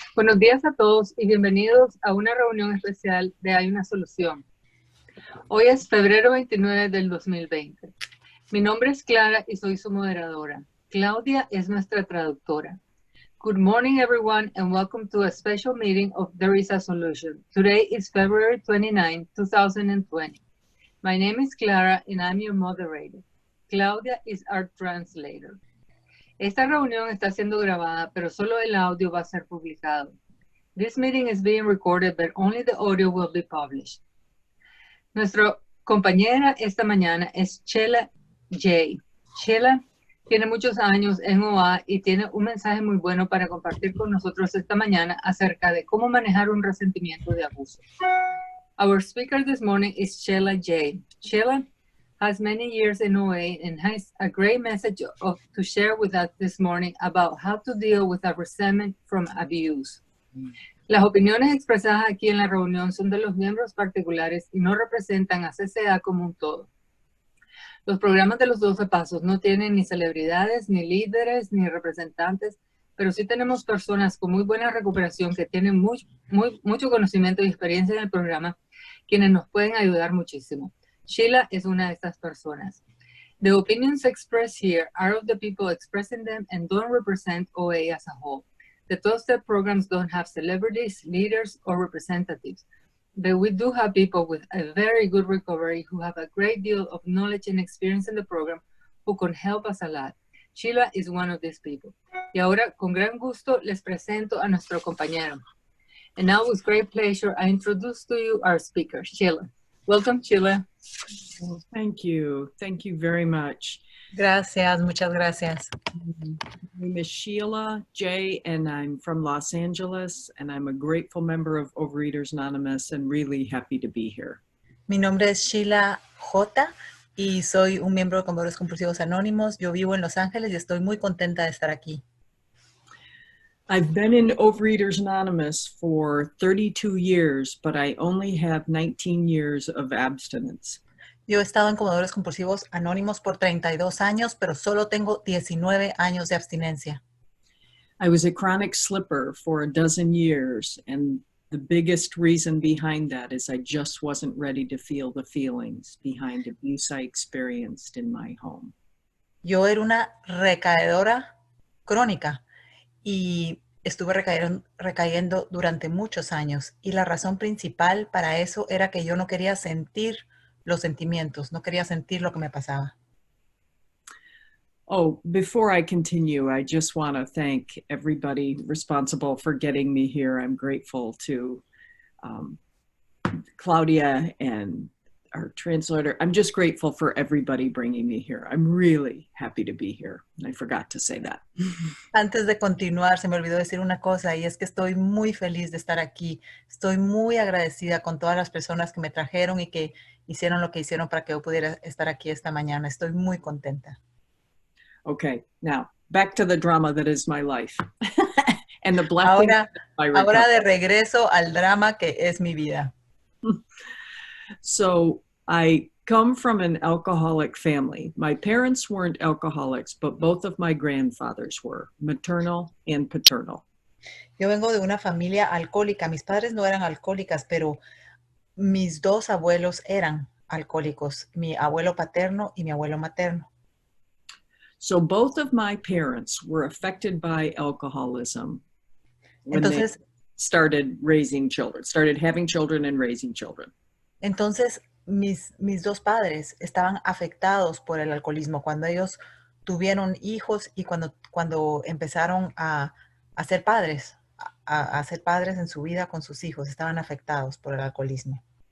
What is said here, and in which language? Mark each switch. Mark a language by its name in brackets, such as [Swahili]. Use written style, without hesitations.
[Spanish] Buenos días a todos y bienvenidos a una reunión especial de Hay una Solución. Hoy es febrero 29 del 2020. Mi nombre es Clara y soy su moderadora. Claudia es nuestra traductora. [English] Good morning, everyone, and welcome to a special meeting of There is a Solution. Today is February 29, 2020. My name is Clara and I'm your moderator. Claudia is our translator. [Spanish] Esta reunión está siendo grabada, pero solo el audio va a ser publicado. [English] This meeting is being recorded, but only the audio will be published. [Spanish] Nuestra compañera esta mañana es Chela J. Chela tiene muchos años en OA y tiene un mensaje muy bueno para compartir con nosotros esta mañana acerca de cómo manejar un resentimiento de abuso. [English] Our speaker this morning is Chela J. Chela has many years in OA and has a great message to share with us this morning about how to deal with a resentment from abuse. [Spanish] Las opiniones expresadas aquí en la reunión son de los miembros particulares y no representan a CCA como un todo. Los programas de los 12 pasos no tienen ni celebridades, ni líderes, ni representantes, pero sí tenemos personas con muy buena recuperación que tienen mucho conocimiento y experiencia en el programa, quienes nos pueden ayudar muchísimo. Sheila es una de estas personas. [English] The opinions expressed here are of the people expressing them and don't represent OA as a whole. The 12-step programs don't have celebrities, leaders, or representatives, but we do have people with a very good recovery who have a great deal of knowledge and experience in the program who can help us a lot. Sheila is one of these people. Y ahora, con gran gusto, les presento a nuestro compañero. And now, with great pleasure, I introduce to you our speaker, Sheila. Welcome, Sheila. Well, thank you. Thank you very much. [Spanish] Gracias, muchas gracias. [English] My name is Sheila J. and I'm from Los Angeles, and I'm a grateful member of Overeaters Anonymous and really happy to be here. [Spanish] Mi nombre es Sheila J. y soy un miembro de Comedores Compulsivos Anónimos. Yo vivo en Los Ángeles y estoy muy contenta de estar aquí. [English] I've been in Overeaters Anonymous for 32 years, but I only have 19 years of abstinence. [Spanish] Yo he estado en Comedores Compulsivos Anónimos por 32 años, pero solo tengo 19 años de abstinencia. [English] I was a chronic slipper for a dozen years, and the biggest reason behind that is I just wasn't ready to feel the feelings behind abuse I experienced in my home. [Spanish] Yo era una recaedora crónica y estuve recayendo durante muchos años. Y la razón principal para eso era que yo no quería sentir los sentimientos, no quería sentir lo que me pasaba. [English] Oh, before I continue, I just want to thank everybody responsible for getting me here. I'm grateful to Claudia and our translator. I'm just grateful for everybody bringing me here. I'm really happy to be here. I forgot to say that. [Spanish] Antes de continuar, se me olvidó decir una cosa, y es que estoy muy feliz de estar aquí. Estoy muy agradecida con todas las personas que me trajeron y que hicieron lo que hicieron para que yo pudiera estar aquí esta mañana. Estoy muy contenta. [English] Okay, now back to the drama that is my life and the blessing of my recovery. [Spanish] Ahora de regreso al drama que es mi vida. [English] So I come from an alcoholic family. My parents weren't alcoholics, but both of my grandfathers were, maternal and paternal. [Spanish] Yo vengo de una familia alcohólica. Mis padres no eran alcohólicas, pero mis dos abuelos eran alcohólicos, mi abuelo paterno y mi abuelo materno. [English] So both of my parents were affected by alcoholism when they started having children and raising children. [Spanish] Entonces, mis dos padres estaban afectados por el alcoholismo cuando ellos tuvieron hijos y cuando empezaron a ser padres, a ser padres en su vida con sus hijos, estaban afectados por el alcoholismo.